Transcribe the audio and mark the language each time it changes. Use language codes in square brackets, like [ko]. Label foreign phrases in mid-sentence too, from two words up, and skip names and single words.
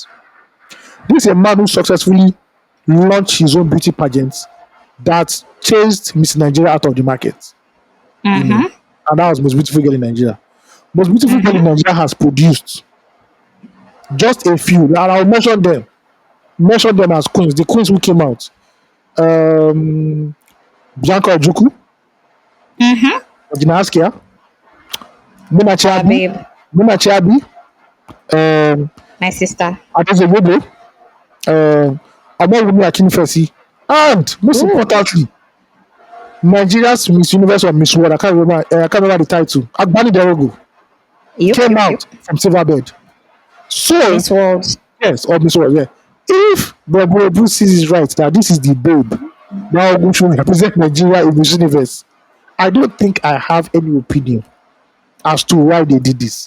[en] This is a man who successfully launched his own beauty pageants that chased Miss Nigeria out of the market, you know, Mm-hmm. and that was Most Beautiful Girl in Nigeria. Most Beautiful Girl in Mm-hmm. Nigeria has produced just a few, and I'll mention them as queens, the queens who came out. Um, Bianca Ojuku, Mm-hmm. Regina Askia, Mona Ah, Chiabi, babe. Mona Chiabi, um, My sister. Adezobobo, Omowumi Akinfesi, and most Ooh. importantly, Nigeria's Miss Universe or Miss World, I can't remember the title, Agbani Derogo, Yep, came yep, yep. out from Silverbed. So, Miss World. yes, or Miss World, yeah. If Bobo Bruce sees it right that this is the babe, now who should represent Nigeria in Miss Universe, I don't think I have any opinion as to why they did this.